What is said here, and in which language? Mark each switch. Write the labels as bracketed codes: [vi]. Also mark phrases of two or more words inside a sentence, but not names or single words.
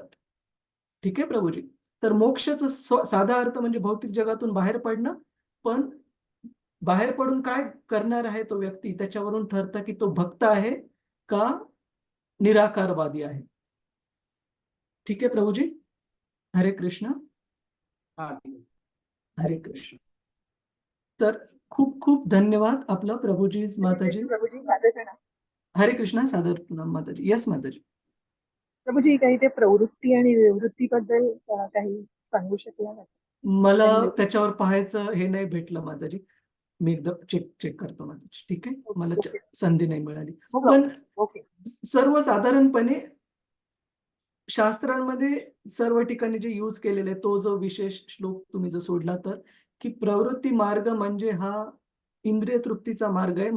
[mr] ठीक आहे प्रभूजी. तर मोक्षाचा साधा अर्थ म्हणजे भौतिक जगातून बाहेर पडणं, पण बाहेर पडून काय करणार आहे तो व्यक्ती, त्याच्यावरून ठरतं की तो भक्त आहे का निराकारवादी आहे. ठीक आहे प्रभूजी. हरे कृष्ण. हा ठीक आहे. हरे कृष्ण. तर खूप खूप धन्यवाद आपलं प्रभूजी, माताजी. प्रभूजी माझं ना हरे कृष्ण. सादर प्रणाम माताजी. येस माताजी. प्रभूजी काही ते प्रवृत्ती आणि निवृत्तीबद्दल काही सांगू शकला का? मला त्याच्यावर पाहायचं हे नाही भेटलं माताजी. मी एकदा चेक करतो माताजी. ठीक आहे. मला ओके. संधी नाही मिळाली. हो, पण ओके. सर्वसाधारणपणे शास्त्रांमध्ये सर्व ठिकाणी जे यूज केलेले, तो जो विशेष श्लोक तुम्ही जर सोडला तर, की प्रवृत्ती मार्ग म्हणजे हा इंद्रिय तृप्तीचा मार्ग आहे.